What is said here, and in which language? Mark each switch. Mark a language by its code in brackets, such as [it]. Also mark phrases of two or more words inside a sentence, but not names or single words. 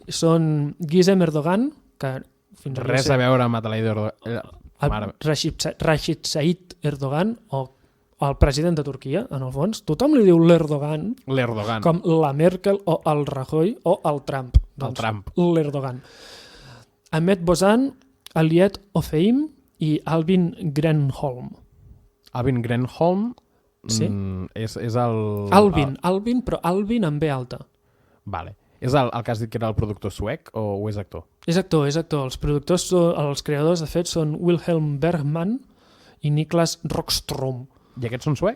[ca] Són Gizem Erdogan, que fins res a veure amb Adelaide Erdogan. Rashid Said Erdogan, o el president de Turquia, en el fons. Tothom li diu l'Erdogan. L'Erdogan. Com la Merkel o el Rajoy o el Trump. El Trump. L'Erdogan. Ahmed Bozan, Aliet Ofeim i Albin Grenholm. Albin Grenholm és el... Albin, però Albin amb B alta. Vale. És el que has dit que era el productor suec o és actor? És actor. Els productors, els creadors, de fet, són Wilhelm Bergman i Niklas Rockström. I aquests són suecs?